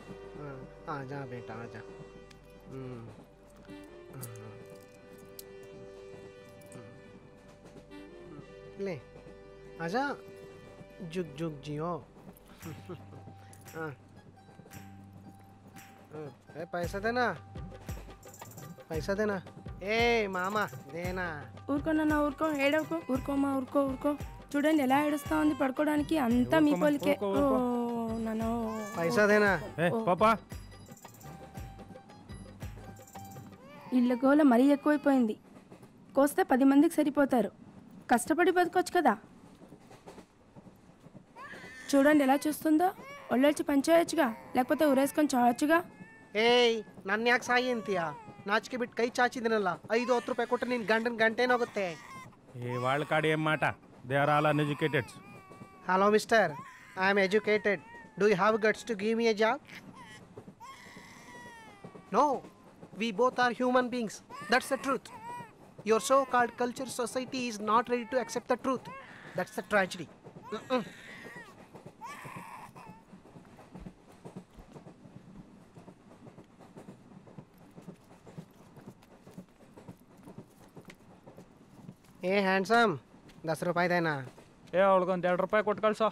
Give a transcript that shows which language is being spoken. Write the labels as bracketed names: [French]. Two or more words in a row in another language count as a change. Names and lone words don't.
[Hindi] आ जा बेटा, आ जा. ले आजा, जुग जुग जियो. पैसा देना. ए मामा देना? [Telugu] ఊరుకో నాన్న, ఊరుకోమా, ఊరుకో. చూడండి ఎలా ఏడుస్తా ఉంది. పడుకోవడానికి అంతా మీ పోలికే. నాన్న [Hindi] पैसा देना? [Telugu] పాపా, ఇళ్ళ గోల మరీ ఎక్కువైపోయింది. కోస్తే 10 మందికి సరిపోతారు. కష్టపడి బతకొచ్చు కదా. చూడండి ఎలా చూస్తుందో. ఒళ్ళొచ్చి పనిచేయచ్చుగా, లేకపోతే ఊరేసుకొని చావచ్చుగా. [Kannada] ಏಯ್, ನನ್ನ ಯಾಕೆ ಸಾಯಿ ಅಂತೀಯಾ? ನಾಚಿಕೆ ಬಿಟ್ಟು ಕೈ ಚಾಚಿದನಲ್ಲ, 5-10 ರೂಪಾಯಿ ಕೊಟ್ಟರೆ ನಿನ್ನ ಗಂಟೇನೋಗುತ್ತೆ. [Telugu] వాళ్ళ కాడ ఏం మాట? [English] they are all uneducated. Hello Mister, I'm educated. Do you have guts to give me a job? నో, we both are human beings. That's the truth. Your so-called culture society is not ready to accept the truth. That's the tragedy. [Kannada] ಏ ಹ್ಯಾಂಡ್ಸಮ್, 10 ರೂಪಾಯಿ ದೇನಾ? ಅವಳಿಗೊಂದು 2 ರೂಪಾಯಿ ಕೊಟ್ಟು ಕಳ್ಸೋ.